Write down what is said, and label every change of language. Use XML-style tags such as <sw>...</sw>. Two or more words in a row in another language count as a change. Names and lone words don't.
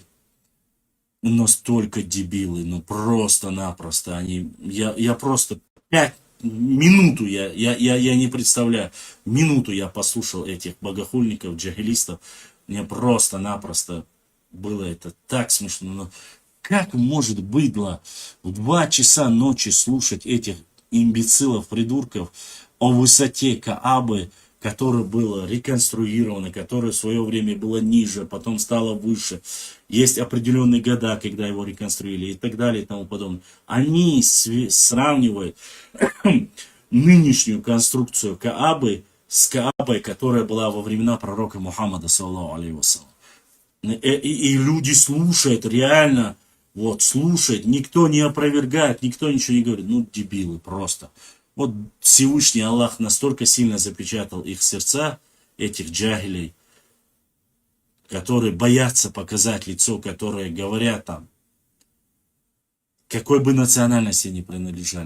<ru>Настолько дебилы, ну просто-напросто они, я просто 5 минуту, я не представляю, минуту я послушал этих богохульников, джахилистов, мне просто-напросто было это так смешно, но как может быдло в 2 часа ночи слушать этих имбецилов, придурков о высоте Каабы, которое было реконструировано, которое в свое время было ниже, потом стало выше. Есть определенные года, когда его реконструировали и так далее и тому подобное. Они сравнивают нынешнюю конструкцию Каабы с Каабой, которая была во времена пророка Мухаммада,</ru> <ar>صلى الله عليه وسلم.</ar> <ru>И люди слушают, реально, вот, слушают, никто не опровергает, никто ничего не говорит. Ну, дебилы просто. Вот Всевышний Аллах настолько сильно запечатал их сердца, этих джагилей, которые боятся показать лицо, которые говорят там, какой бы национальности ни принадлежали.</ru>